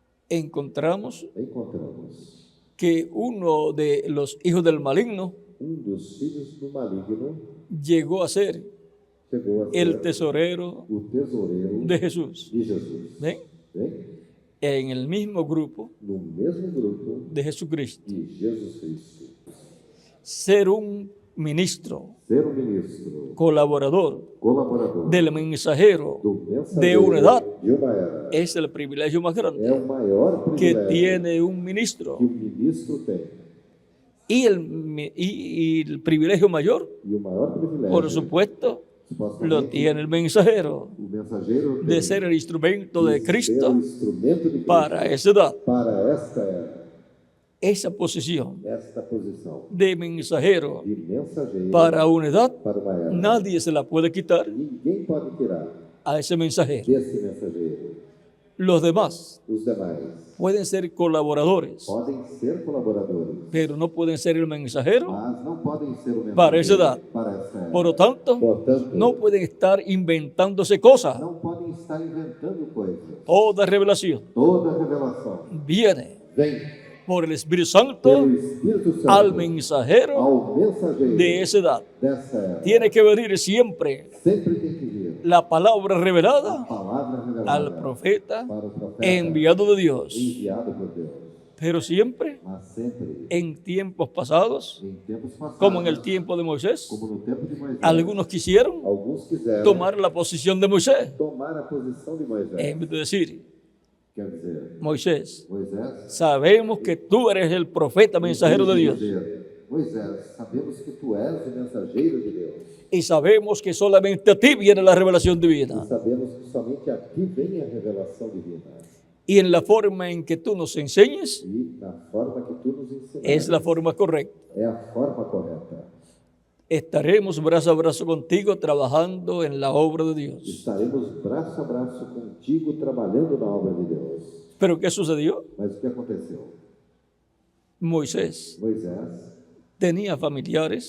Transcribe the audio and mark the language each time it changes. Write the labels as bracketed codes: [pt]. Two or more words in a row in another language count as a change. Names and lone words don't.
[es] encontramos encontramos que uno de los hijos del maligno [pt] dos filhos do maligno [es] llegó a ser [pt] chegou a [es] el ser tesorero [pt] o tesoureiro [es] de Jesús. [pt] de Jesus. [es] ¿Ven? [pt] Bem, [es] En el mismo grupo [pt] no mesmo grupo [es] de Jesucristo. [pt] de Jesus Cristo. [es] Ser un ministro, [pt] Ser um ministro, [es] colaborador [pt] colaborador [es] del mensajero [pt] do de mensageiro [es] una edad [pt] de uma era [es] es el privilegio más [pt] é [es] grande [pt] o maior [es] que [pt] privilégio [es] tiene un ministro. [pt] que o ministro tem. [es] Y el privilegio mayor, [pt] E o maior privilégio, [es] por supuesto, [pt] supostamente, [es] lo tiene el mensajero [pt] o mensageiro [es] de [pt] tem [es] ser el instrumento de [pt] ser [es] Cristo [pt] o instrumento de Cristo [es] para esa edad. [pt] para esta era, [es] Esa posición [pt] esta posição [es] de mensajero [pt] de mensageiro [es] para una edad, [pt] para uma era. [es] nadie se la puede quitar [pt] Ninguém pode tirar [es] a ese mensajero. [pt] desse mensageiro. [es] Los demás [pt] Os demais [es] pueden ser colaboradores, [pt] podem ser colaboradores, [es] pero no pueden ser el mensajero. [pt] mas não podem ser o Para essa edad. para esta era. [es] Por lo tanto, [pt] Portanto, [es] no pueden estar inventándose cosas. [pt] não podem estar inventando coisas. [es] Toda revelación [pt] Toda revelação [es] viene [pt] vem [es] por el Espíritu Santo [pt] pelo Espírito Santo [es] al mensajero [pt] ao mensageiro [es] de esa edad. [pt] dessa era. [es] Tiene que venir siempre [pt] Sempre tem que vir [es] la palabra [pt] a [es] revelada [pt] palavra revelada [es] al profeta [pt] para o profeta [es] enviado de Dios. [pt] enviado por Deus, [es] Pero siempre [pt] mas sempre [es] en tiempos pasados, [pt] em tempos passados, [es] como en el tiempo de Moisés, [pt] como no tempo de Moisés, [es] algunos quisieron [pt] alguns quiseram [es] tomar la posición de Moisés. [pt] tomar a posição de Moisés. [es] En vez de decir, [pt] Quer dizer, [es] Moisés, [pt] Moisés [es] sabemos que tú eres el profeta mensajero de Dios. [pt] dizer, Moisés, sabemos que tu és o mensageiro de Deus. [es] Y sabemos que solamente a ti viene la revelación divina. [pt] E sabemos que somente a ti vem a revelação divina. [es] Y en la forma en que tú nos enseñes [pt] E na forma que tu nos ensinas, [es] es la forma correcta. [pt] é a forma correta. [es] Estaremos brazo a brazo contigo trabajando en la obra de Dios. [pt] Estaremos braço a braço contigo trabalhando na obra de Deus. [es] Pero ¿qué sucedió? [pt] Mas o que aconteceu? [es] Moisés [pt] Moisés [es] tenía familiares